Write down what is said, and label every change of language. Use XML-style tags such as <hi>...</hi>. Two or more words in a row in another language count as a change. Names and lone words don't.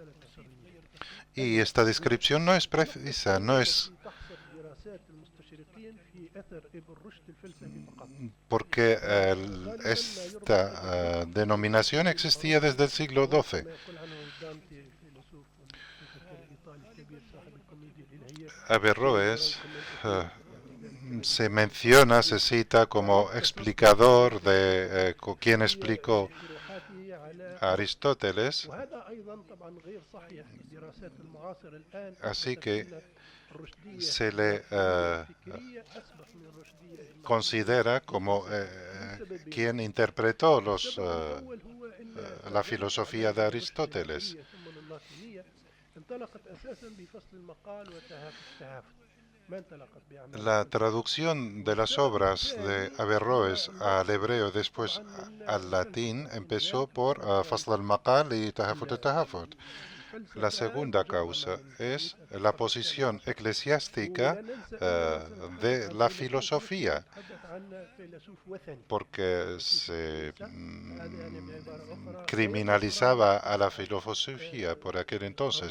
<es>Y esta descripción no es precisa, no es porque esta denominación existía desde el siglo XII. Averroes se menciona, se cita como explicador de quien explicó a Aristóteles,</es> <ar>وهذا أيضا طبعا غير صحيح. الدراسات المعاصرة الآن</ar> <es>así</es> <ar>أثبتت</ar> <es>que</es> <ar>أن الرشدية</ar> <es>se le</es> <ar>الفكرية أسبق من الرشدية</ar> <es>considera como</es> <ar>لسببين.</ar> <es>quien interpretó</es> <ar>السبب الأول هو أن</ar> <es>la filosofía de Aristóteles.</es> <ar>ثم اللاتينية انطلقت أساسا بفصل المقال والتهافت. ما انطلقت بعمل</ar> <es>La traducción de las obras de Averroes al hebreo, después al latín, empezó por Fasl al-Maqal y Tahafut al-Tahafut. La segunda causa es la posición eclesiástica de la filosofía, porque se criminalizaba a la filosofía por aquel entonces.</es>